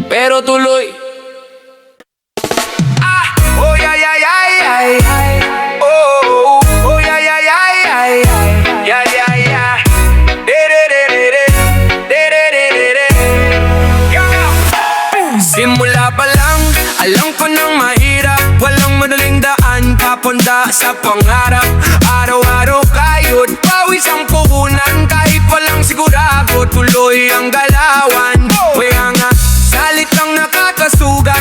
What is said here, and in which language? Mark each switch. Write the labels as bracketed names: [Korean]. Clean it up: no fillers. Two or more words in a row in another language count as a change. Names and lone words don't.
[Filipino] pero tuloy. [English] Oh yeah yeah yeah yeah yeah. Oh oh yeah yeah yeah yeah yeah. Yeah yeah yeah. De de de de de. De de de de de. Yeah. [Filipino] Simula pa lang, alam ko nang mahirap. Walang madaling daan, papunta sa pangarap. Araw-araw kayo't pawis ang puhunan. Kahit walang sigurado, tuloy ang galawan. Kaya nga, salitang nakakasugat.